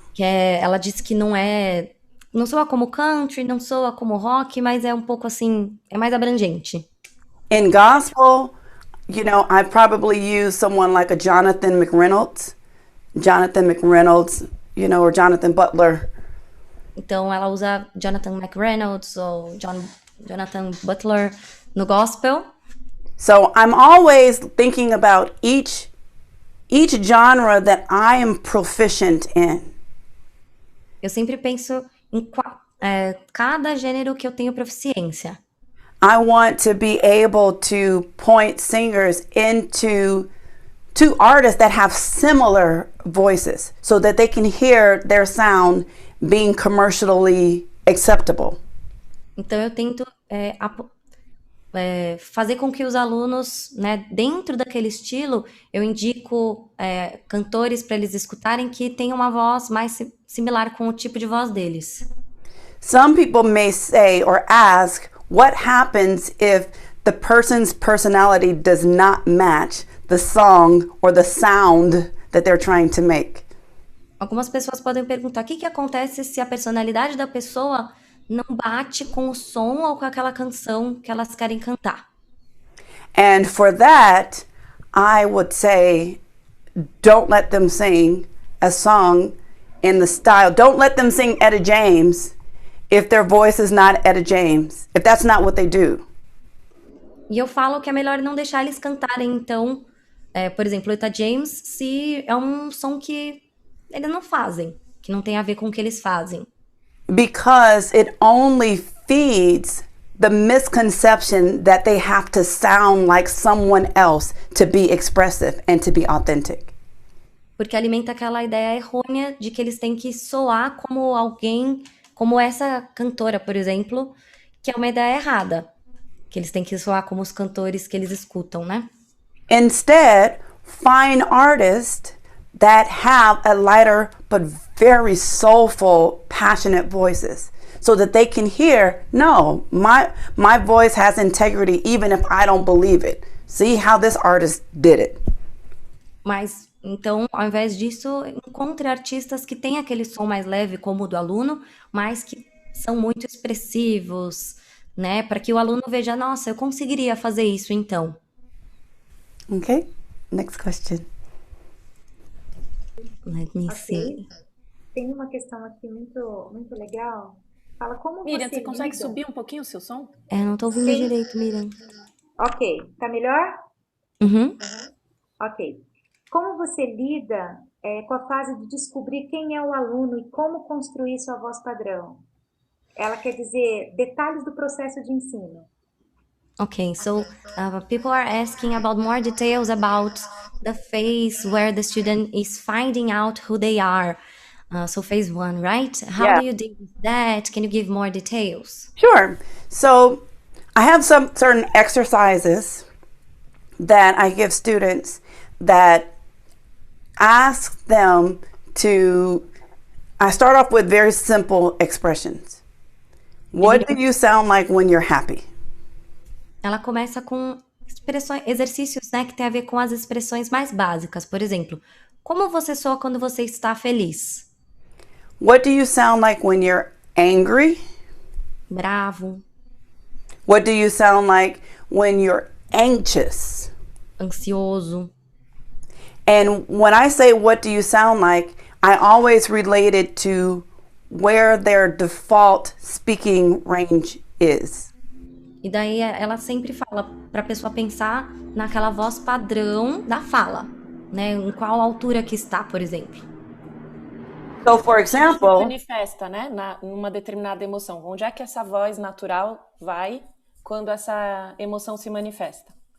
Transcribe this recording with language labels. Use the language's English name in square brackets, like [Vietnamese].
[Portuguese] Ela disse que não soa como country, não soa como rock, mas é um pouco assim, é mais abrangente. [English] In gospel, I probably use someone like a Jonathan McReynolds, or Jonathan Butler. [Portuguese] Então ela usa Jonathan McReynolds ou Jonathan Butler no gospel. [English] So I'm always thinking about each genre that I am proficient in. [Portuguese] Eu sempre penso em cada gênero que eu tenho proficiência. [English] I want to be able to point singers into artists that have similar voices so that they can hear their sound being commercially acceptable. [Portuguese] Então eu tento fazer com que os alunos, né, dentro daquele estilo, eu indico cantores para eles escutarem que tenham uma voz mais similar com o tipo de voz deles. [English] Some people may say or ask, what happens if the person's personality does not match the song or the sound that they're trying to make? [Portuguese] Algumas pessoas podem perguntar o que acontece se a personalidade da pessoa não bate com o som ou com aquela canção que elas querem cantar. [English] And for that, I would say, don't let them sing a song in the style. Don't let them sing Etta James if their voice is not Etta James, if that's not what they do. [Portuguese] E eu falo que é melhor não deixar eles cantarem, então, por exemplo, Etta James, se é um som que eles não fazem, que não tem a ver com o que eles fazem. [English] Because it only feeds the misconception that they have to sound like someone else to be expressive and to be authentic. [Portuguese] Porque alimenta aquela ideia errônea de que eles têm que soar como alguém, como essa cantora, por exemplo, que é uma ideia errada. que eles têm que soar como os cantores que eles escutam, né? [English] Instead, find artists that have a lighter but very soulful, passionate voices, so that they can hear, no, my voice has integrity even if I don't believe it. See how this artist did it. [Portuguese] Mas, então, ao invés disso, encontre artistas que têm aquele som mais leve, como o do aluno, mas que são muito expressivos, né? Para que o aluno veja, nossa, eu conseguiria fazer isso, então. [English] Okay, next question. Let me see. [Portuguese] Tem uma questão aqui muito legal. Fala como Miriam, você lida... consegue subir um pouquinho o seu som? Não tô ouvindo direito, Miriam. Ok, tá melhor? Uhum. Ok. Como você lida com a fase de descobrir quem é o aluno e como construir sua voz padrão? Ela quer dizer detalhes do processo de ensino. [English] Okay, so people are asking about more details about the phase where the student is finding out who they are. So phase 1, right? How do you deal with that? Can you give more details? Sure. So I have some certain exercises that I give students that ask them to, I start off with very simple expressions. What do you sound like when you're happy? [Portuguese] Ela começa com exercícios, né, que tem a ver com as expressões mais básicas. Por exemplo, como você soa quando você está feliz? [English] What do you sound like when you're angry? [Portuguese] Bravo. [English] What do you sound like when you're anxious? [Portuguese] Ansioso. [English] And when I say what do you sound like, I always relate it to where their default speaking range is. [Portuguese] E daí ela sempre fala para a pessoa pensar naquela voz padrão da fala, né? Em qual altura que está, por exemplo. [English] So, for example, [Portuguese] manifesta, né, numa determinada emoção. Onde é que essa voz natural vai quando essa emoção se manifesta?